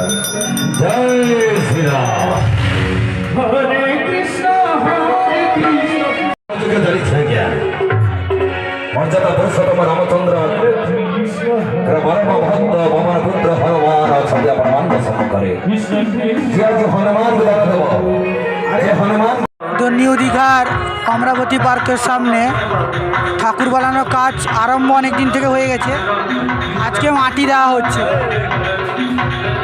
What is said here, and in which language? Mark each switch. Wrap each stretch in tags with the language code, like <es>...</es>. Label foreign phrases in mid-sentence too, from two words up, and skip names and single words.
<or>ଜୟ ଶ୍ରୀରାମ। ହରେ କୃଷ୍ଣ ହରେ କୃଷ୍ଣ। ଧରିଛି ଆଜ୍ଞା ମର୍ଯ୍ୟାଦା ପୁରୁଷୋତ୍ତମ ରାମଚନ୍ଦ୍ର ପରମ ଭକ୍ତ ପବନ ପୁତ୍ର ହନୁମାନ ଅଛନ୍ତି ଆପଣମାନଙ୍କ ସମ୍ମୁଖରେ। ଯିଏ ଆଜି ହନୁମାନଙ୍କୁ ଦାନ ଦେବ, ଆଜି ହନୁମାନ।</or> <bn>তো নিউ দীঘার অমরাবতী পার্কের সামনে ঠাকুর বানানোর কাজ আরম্ভ অনেক দিন থেকে হয়ে গেছে, আজকে মাটি দেওয়া হচ্ছে।</bn>